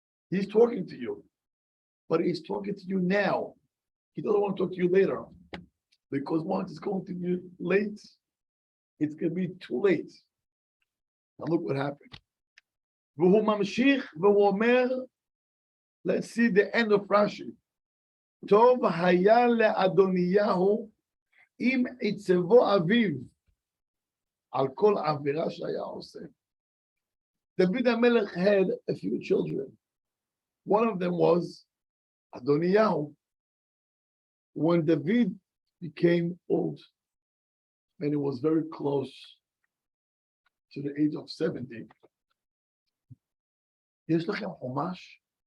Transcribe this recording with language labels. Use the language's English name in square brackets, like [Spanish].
[English] He's talking to you, but he's talking to you now. He doesn't want to talk to you later, because once it's going to be late, it's going to be too late. Now look what happened. [Hebrew] והוא ממשיך והוא אומר, [English] let's see the end of Rashi. [Hebrew] טוב היה לאדוניהו אם עיצבו אביו על כל עבירה שהיה עושה. [English] David HaMelech had a few children. One of them was Adoniyahu. When David became old, and he was very close to the age of 70, [Hebrew] יש לכם חומש?